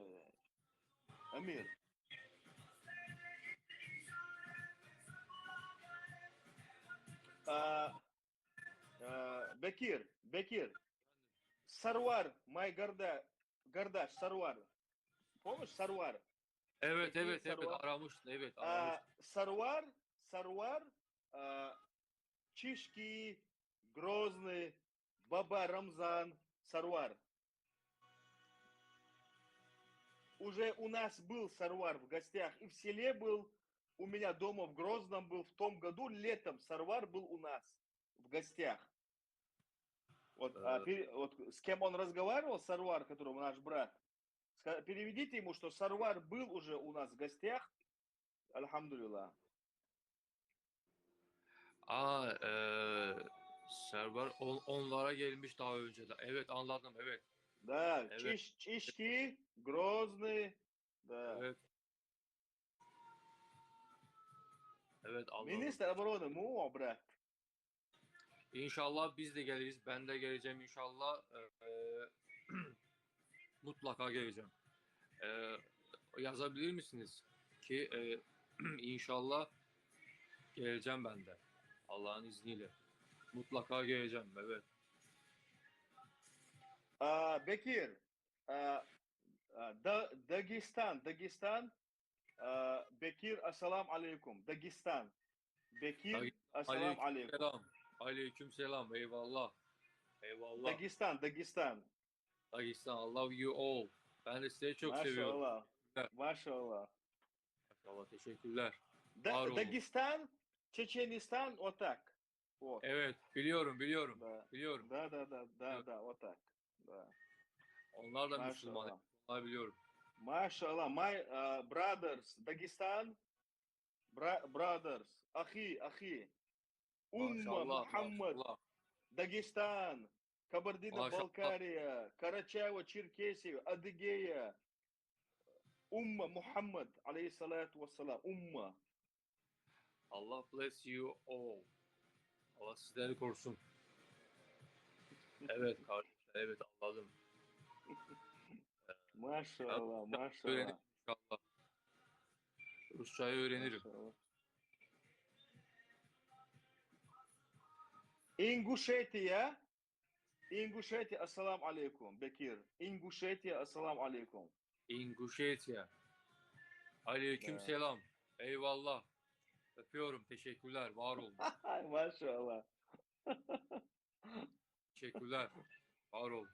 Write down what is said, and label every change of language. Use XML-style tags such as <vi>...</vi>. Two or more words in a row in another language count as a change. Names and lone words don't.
<ru>Амир. Бекир. Сарвар, май Гардаш, Сарвар. Помнишь Сарвар?</ru> <tr>Evet, Bekir, evet, evet, Sarvar. aramıştın, evet, aramıştın.</tr> <ru>Сарвар, Чишки, Грозный, Баба Рамзан, Сарвар. Уже у нас был Сарвар в гостях, и в селе был, у меня дома в Грозном был, в том году летом Сарвар был у нас в гостях. Вот, вот с кем он разговаривал, Сарвар, который наш брат, переведите ему, что Сарвар был уже у нас в гостях, альхамдулилlah.</ru> <tr>Server onlara gelmiş daha önce de. Evet, anladım, evet.</tr> <ru>Да,</ru> <tr>Evet.</tr> <ru>Чишки, Грозный, да.</ru> <tr>Evet. Evet, anladım.</tr> <ru>Министр обороны Му, брат.</ru> <tr>İnşallah biz de geliriz. Ben de geleceğim inşallah. Mutlaka geleceğim. Yazabilir misiniz? Ki inşallah geleceğim ben de. Allah'ın izniyle. Mutlaka geleceğim. Evet. Бекир, Дагестан.</tr> <ar>Bekir, assalamu alaikum.</ar> <tr>Dagestan. Bekir,</tr> <ar>assalamu alaikum.</ar> <tr>Aleykümselam. Aleykümselam. Eyvallah. Eyvallah. Dagestan.</tr> <en>Dagestan. I love you all.</en> <tr>Ben de sizi çok seviyorum. Maşallah. Teşekkürler. Maşallah. Maşallah. Teşekkürler. Var olun. Dagestan, Çeçenistan, otak. Вот. Evet. Biliyorum. Да. Biliyorum. Да, вот так. Да. Onlar da Müslüman. Maşallah. Onlar biliyorum.</tr> <en>Mashallah, my brothers, Dagestan, brothers,</en> <ar>akhi, Umma</ar> <tr>Maşallah. Muhammad, Maşallah. Dagestan, Kabardino-Balkaria, Karachaevo-Черкесия,</tr> <ar>Adıgeya, Umma Muhammad, aleyhissalatu vesselam, Umma.</ar> <en>Allah bless you all.</en> <tr>Allah sizleri korusun. Evet kardeşler. Evet anladım. Maşallah, Öğrenirim maşallah. inşallah. Rusçayı öğrenirim. Maşallah. İnguşetiya,</tr> <ar>assalamu alaikum,</ar> <tr>Bekir. İnguşetiya,</tr> <ar>assalamu alaikum.</ar> <tr>İnguşetya. Aleykümselam. Eyvallah. Öpüyorum. Teşekkürler. Var olun. Maşallah. Teşekkürler. Var olun.</tr>